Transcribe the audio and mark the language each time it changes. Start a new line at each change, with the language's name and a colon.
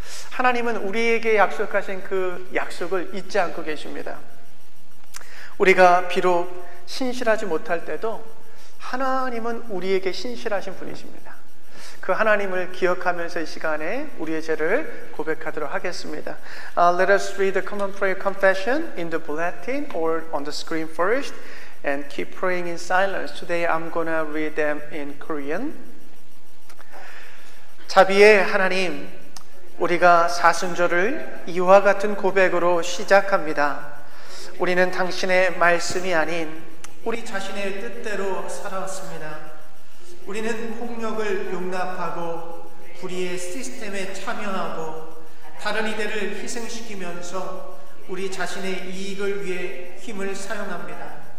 Korean: 하나님은 우리에게 약속하신 그 약속을 잊지 않고 계십니다. 우리가 비록 신실하지 못할 때도 하나님은 우리에게 신실하신 분이십니다. 그 하나님을 기억하면서 이 시간에 우리의 죄를 고백하도록 하겠습니다.
English: Let us read the common prayer confession in the bulletin or on the screen first and keep praying in silence. Today I'm gonna read them in Korean.
Korean: 자비의 하나님, 우리가 사순절을 이와 같은 고백으로 시작합니다. 우리는 당신의 말씀이 아닌 우리 자신의 뜻대로 살아왔습니다. 우리는 폭력을 용납하고 불의의 시스템에 참여하고 다른 이들을 희생시키면서 우리 자신의 이익을 위해 힘을 사용합니다.